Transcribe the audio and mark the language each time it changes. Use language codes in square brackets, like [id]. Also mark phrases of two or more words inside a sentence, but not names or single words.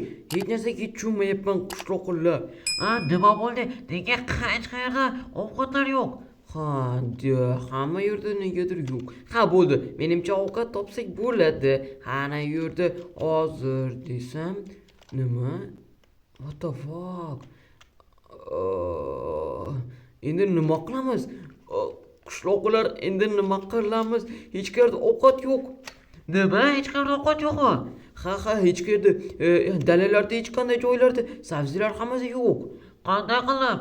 [uz] Hech narsaga tushunmayapman qishloqlar. Nima bo'ldi? Nega hech qayerda ovqatlar yo'q? Hamma yerda negadir yo'q. Ha, bo'ldi. Menimcha ovqat topsak bo'ladi. Ana yerda hozir desam, nima? [en] What the fuck? [uz] Endi nima qilamiz? Qishloqlar endi nima qilamiz? Hech qayerda ovqat yo'q. Nima? Hech qayerda ovqat yo'qmi? Ha, hech qayerda dalalarda hech qanday joylarda sabzilar hammasi yo'q. Qanday qilib?